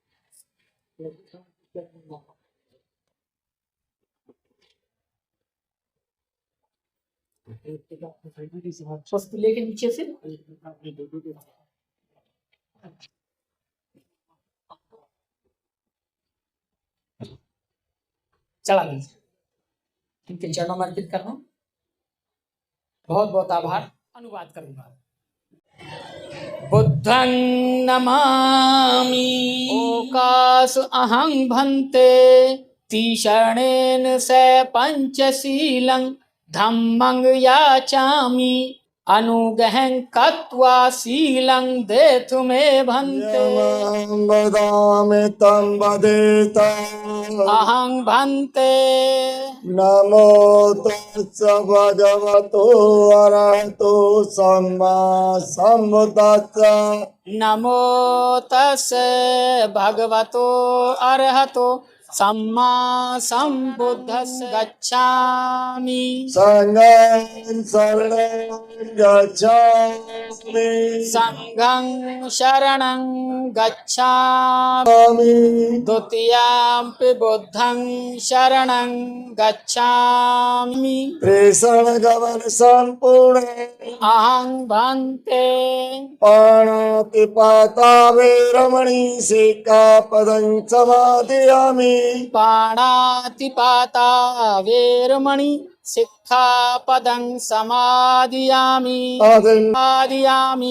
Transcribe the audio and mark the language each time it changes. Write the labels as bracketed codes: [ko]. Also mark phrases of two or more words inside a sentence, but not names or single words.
[hi] पुष्प लेके नीचे से चढ़ा दीजिए, इनके चरणों में अर्पित करना। बहुत बहुत आभार। अनुवाद करूंगा। [pi] बुद्धं नमामि ओकास अहं भन्ते तीशरणेन से पंचशीलं धम्मं याचामि अनुगहं कत्वा शीलं देतु मे भन्ते वदामि तं वदेत अहं भन्ते। नमो तस्स भगवतो अरहतो सम्मा सम्बुद्धस्स नमो तस्स भगवतो अरहतो सम्मा सम्बुद्धस्स। गच्छामि संघं शरणं गच्छामि संघं शरणं गच्छामि द्वितीयंपि बुद्धं शरणं गच्छामि त्रिशरणगमन संपूर्णे अहं भन्ते पाणातिपाता वैरमणि सिक्खापदं समादयामि पाणातिपाता वेरमणि सिक्खापदं समादियामि समादियामि